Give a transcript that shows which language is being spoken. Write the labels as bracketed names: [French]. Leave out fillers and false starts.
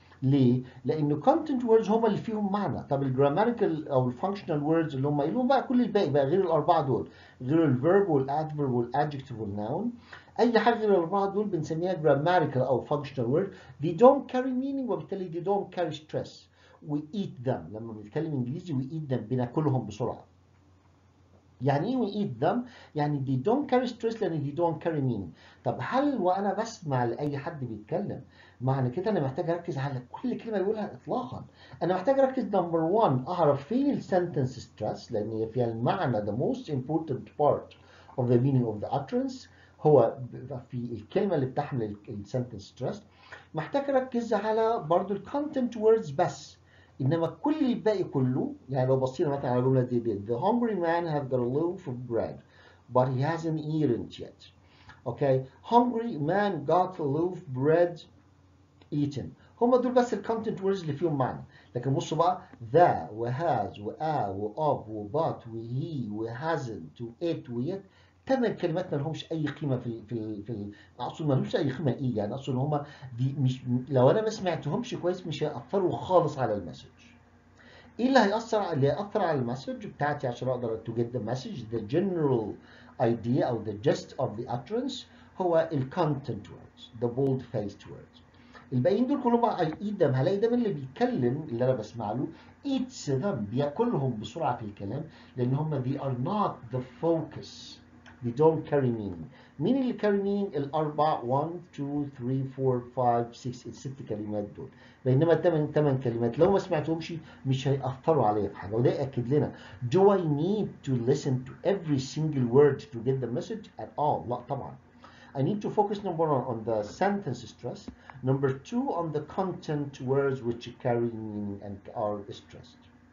[Arabic] ليه؟ لأن content words هم اللي فيهم معنى. طب الجراماتيكال أو الفانكشنال words اللي هم لهم بقى كل الباقي بقى غير الأربعة دول، غير الفيرب والادفيرب والادجكتيف والناون، أي حاجة غير الأربعة دول بنسميها grammatical أو functional word. [English] They don't carry meaning [Arabic] وبالتالي [English] they don't carry stress. We eat them. [Arabic] لما بنتكلم إنجليزي [English] we eat them [Arabic] بناكلهم بسرعة. يعني ايه [English] we eat them؟ يعني they don't carry stress لان they don't carry meaning. [Arabic] طب هل وانا بسمع لاي حد بيتكلم معنى كده انا محتاج اركز على كل كلمه بيقولها؟ اطلاقا. انا محتاج اركز نمبر 1 اعرف فين السنتنس ستريس لان هي فيها المعنى [English] the most important part of the meaning of the utterance [Arabic] هو في الكلمه اللي بتحمل السنتنس ستريس. محتاج اركز على برضو الكونتنت ووردز بس، انما كل الباقي كله يعني لو بصينا مثلا على جمله زي دي [English] the hungry man have got a loaf of bread but he hasn't eaten it yet. okay, hungry man got a loaf of bread eaten. [Arabic] هم دول بس الكونتنت ووردز اللي فيهم معنى. لكن بصوا بقى ذا وهاز وآ وأوف وبات وهي وهازنت وإت ويت، 8 كلمات ما لهمش اي قيمه اقصد ما لهمش اي قيمه ايه يعني، اقصد ان هم دي مش، لو انا ما سمعتهمش كويس مش هيأثروا خالص على المسج. ايه اللي هيأثر على المسج بتاعتي عشان اقدر [English] to get the message the general idea او the gist of the utterance هو ال content words the bold faced words. [Arabic] الباقيين دول كلهم [English] I eat them [Arabic] هلاقي ده من اللي بيتكلم اللي انا بسمع له [English] eats them [Arabic] بياكلهم بسرعه في الكلام لان هم [English] they are not the focus. they don't carry meaning. [Arabic] مين اللي [English] carry meaning؟ [Arabic] الاربع 1 2 3 4 5 6 الست كلمات دول. بينما الثمان كلمات لو ما سمعتهمش مش هيأثروا عليا في حاجه. وده يأكد لنا [English] do I need to listen to every single word to get the message at all؟ [Arabic] لا طبعا. [English] I need to focus number 1 on the sentence stress, number 2 on the content words which carry meaning and are stressed.